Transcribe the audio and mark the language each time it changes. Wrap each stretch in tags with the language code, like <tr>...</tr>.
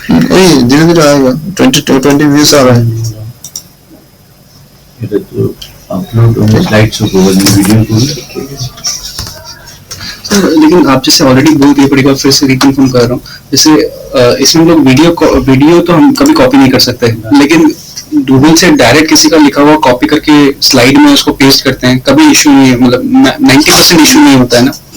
<hi>वही धीरे धीरे आएगा, 20 व्यूज आ रहा है।</hi> <bn>এটা তো আপলোড স্লাइड শো করে ভিডিও করি।</bn> <hi>लेकिन आप जैसे ऑलरेडी बोल दिए, पर एक बार फिर से रिकन्फर्म कर रहा हूँ, जैसे इसमें हम लोग वीडियो तो हम कभी कॉपी नहीं कर सकते, लेकिन गूगल से डायरेक्ट किसी का लिखा हुआ कॉपी करके स्लाइड में उसको पेस्ट करते हैं, कभी इशू नहीं है, मतलब 90% इशू नहीं होता है ना?</hi>